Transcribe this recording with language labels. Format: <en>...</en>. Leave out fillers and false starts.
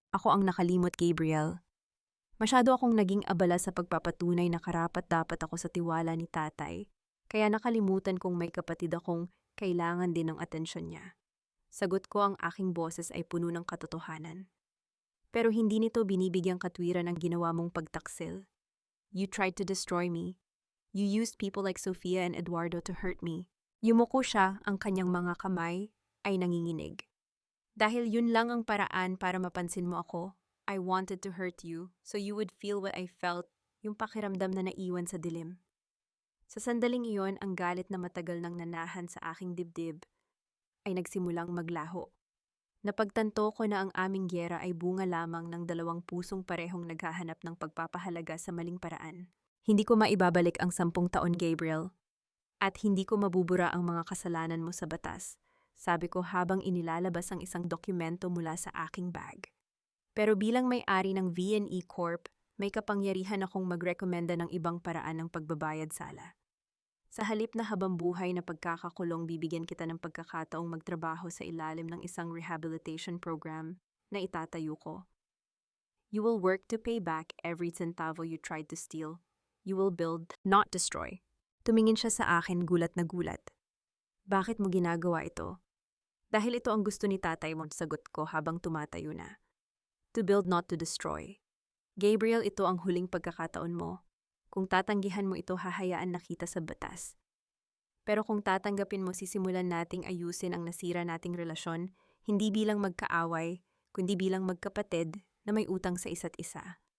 <tl>Ako ang nakalimot, Gabriel. Masyado akong naging abala sa pagpapatunay na karapat-dapat ako sa tiwala ni tatay, kaya nakalimutan kong may kapatid akong kailangan din ng atensyon niya. Sagot ko, ang aking boses ay puno ng katotohanan. Pero hindi nito binibigyang katwiran ang ginawa mong pagtaksil.</tl> <en>You tried to destroy me. You used people like Sofia and Eduardo to hurt me.</en> <tl>Yumuko siya, ang kanyang mga kamay ay nanginginig. Dahil yun lang ang paraan para mapansin mo ako,</tl> <en>I wanted to hurt you so you would feel what I felt,</en> <tl>yung pakiramdam na naiwan sa dilim. Sa sandaling iyon, ang galit na matagal nang nanahan sa aking dibdib ay nagsimulang maglaho. Napagtanto ko na ang aming gyera ay bunga lamang ng dalawang pusong parehong naghahanap ng pagpapahalaga sa maling paraan. Hindi ko maibabalik ang 10 taon, Gabriel. At hindi ko mabubura ang mga kasalanan mo sa batas, sabi ko habang inilalabas ang isang dokumento mula sa aking bag. Pero bilang may-ari ng V&E Corp, may kapangyarihan akong magrekomenda ng ibang paraan ng pagbabayad sala. Sa halip na habambuhay na pagkakakulong, bibigyan kita ng pagkakataong magtrabaho sa ilalim ng isang rehabilitation program na itatayo ko.</tl> <en>You will work to pay back every centavo you tried to steal. You will build, not destroy.</en> <tl>Tumingin siya sa akin, gulat na gulat. Bakit mo ginagawa ito? Dahil ito ang gusto ni tatay mo, sagot ko habang tumatayo na.</tl> <en>To build, not to destroy.</en> <tl>Gabriel, ito ang huling pagkakataon mo. Kung tatanggihan mo ito, hahayaan na kita sa batas. Pero kung tatanggapin mo, sisimulan nating ayusin ang nasira nating relasyon, hindi bilang magkaaway, kundi bilang magkapatid na may utang sa isa't isa.</tl>